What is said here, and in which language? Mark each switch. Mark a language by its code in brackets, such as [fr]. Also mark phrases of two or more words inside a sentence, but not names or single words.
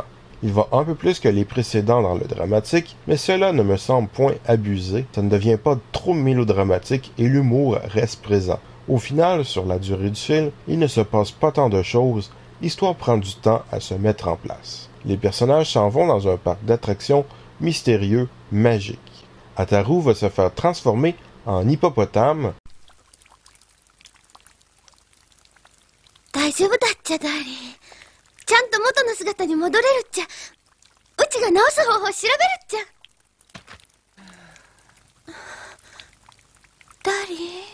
[fr] Il va un peu plus que les précédents dans le dramatique, mais cela ne me semble point abusé, ça ne devient pas trop mélodramatique et l'humour reste présent. Au final, sur la durée du film, il ne se passe pas tant de choses, l'histoire prend du temps à se mettre en place. Les personnages s'en vont dans un parc d'attractions mystérieux, magique. Ataru va se faire transformer en hippopotame. [ja] 大丈夫だっちゃダーリン。ちゃんと元の姿に戻れるっちゃ。うちが治す方法を調べるっちゃ。ダーリン。